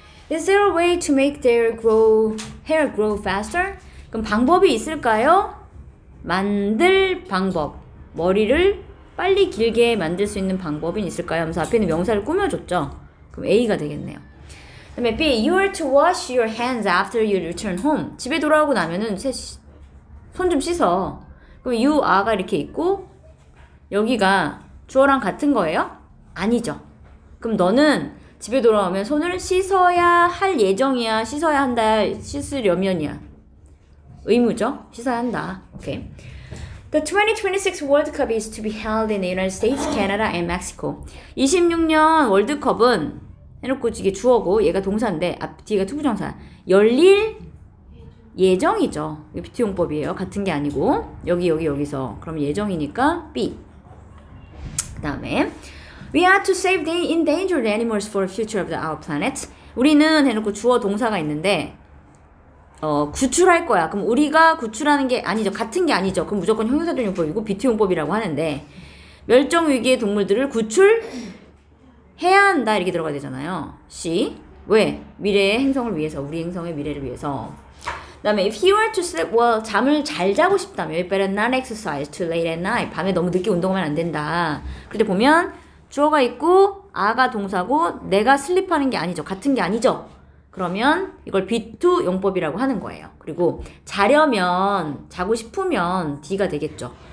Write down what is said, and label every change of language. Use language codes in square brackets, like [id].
[en] Is there a way to make their hair grow faster? [ko] 그럼 방법이 있을까요? 만들 방법. 머리를 빨리 길게 만들 수 있는 방법이 있을까요? 하면서 앞에 있는 명사를 꾸며줬죠. 그럼 A가 되겠네요. 그 다음에 B. [en] You are to wash your hands after you return home. [ko] 집에 돌아오고 나면은 손 좀 씻어. 그럼 [en] you are [ko] 가 이렇게 있고 여기가 주어랑 같은 거예요? 아니죠. 그럼 너는 집에 돌아오면 손을 씻어야 할 예정이야? 씻어야 한다? 씻으려면이야? 의무죠? 씻어야 한다. 오케이. [en] The 2026 World Cup is to be held in the United States, Canada, and Mexico. [ko] 26년 월드컵은 해놓고 이게 주어고 얘가 동사인데 앞 뒤가 투부정사. 열릴 예정이죠. 이게 비트용법이에요. 같은 게 아니고 여기서 그럼 예정이니까 B. 그 다음에 [en] We are to save the endangered animals for the future of our planet. [ko] 우리는 해놓고 주어 동사가 있는데 구출할 거야. 그럼 우리가 구출하는 게 아니죠. 같은 게 아니죠. 그럼 무조건 형용사전용법이고 비트용법이라고 하는데 멸종 위기의 동물들을 구출해야 한다 이렇게 들어가야 되잖아요. C. 왜? 미래의 행성을 위해서. 우리 행성의 미래를 위해서. 그 다음에 [en] if you are to sleep well, [ko] 잠을 잘 자고 싶다면 [en] you better not exercise too late at night. [ko] 밤에 너무 늦게 운동하면 안 된다. 그때 보면 주어가 있고 아가 동사고 내가 슬립하는 게 아니죠. 같은 게 아니죠. 그러면 이걸 B2 용법이라고 하는 거예요. 그리고 자려면 자고 싶으면 D가 되겠죠.